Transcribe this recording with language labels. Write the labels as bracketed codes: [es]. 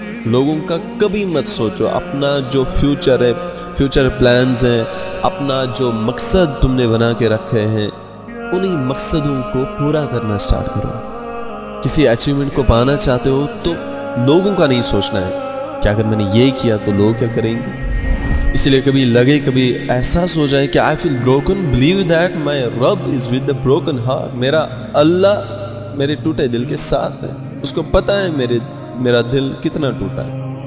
[ur] لوگوں کا کبھی مت سوچو. اپنا جو فیوچر ہے، فیوچر پلانز ہیں، اپنا جو مقصد تم نے بنا کے رکھے ہیں، انہی مقصدوں کو پورا کرنا سٹارٹ کرو. کسی اچیومنٹ کو پانا چاہتے ہو تو لوگوں کا نہیں سوچنا ہے کہ اگر میں نے یہ کیا تو لوگ کیا کریں گے. اس لیے کبھی لگے، کبھی احساس ہو جائے کہ [en] I feel broken, believe that my Rabb is with the broken heart. [ur] میرا اللہ میرے ٹوٹے دل کے ساتھ ہے. اس کو پتہ ہے میرا دل کتنا ٹوٹا ہے.